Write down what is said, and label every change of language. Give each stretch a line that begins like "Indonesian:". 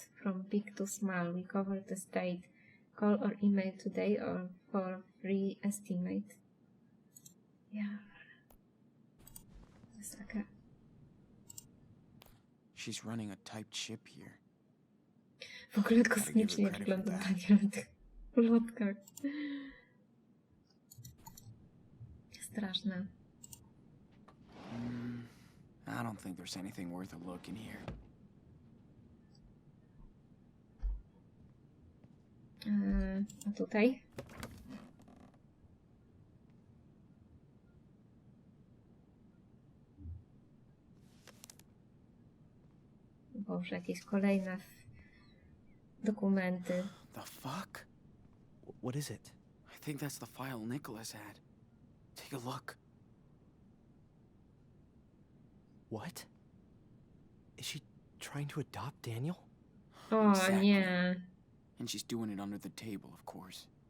English: From big to small, we cover the state. Call or email today or for free estimate. Yeah.
Polish: Masakra.
English: She's running a typed ship here.
Polish: W ogóle kosmicznie wygląda Daniel na tych ulotkach. Straszne.
English: I don't think there's anything worth a look in here.
Polish: A tutaj? Boże, jakieś kolejne dokumenty.
English: The fuck? What is it? I think that's the file Nicholas had. Take a look. What? Is she trying to adopt Daniel?
Polish: O
English: Exactly.
Polish: nie.
English: And she's doing it under the table, of course.